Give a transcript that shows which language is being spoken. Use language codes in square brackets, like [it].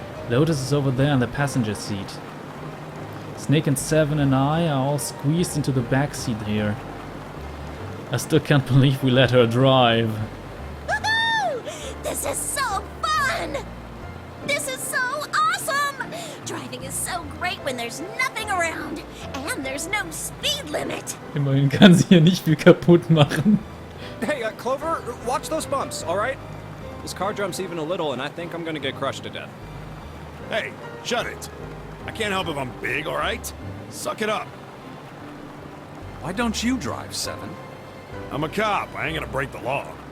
[en] Lotus is over there in the passenger seat. Snake and Seven and I are all squeezed into the back seat here. I still can't believe we let her drive. Woohoo! This is so fun! This is so awesome! Driving is so great when there's nothing around. And there's no speed limit. [de] Immerhin kann sie hier nicht viel kaputt machen. [en] Hey, Clover, watch those bumps, all right? This car jumps even a little, and I think I'm gonna get crushed to death. Hey, shut it. I can't help if I'm big, all right? Suck it up. Why don't you drive, Seven? I'm a cop. I ain't gonna break the law.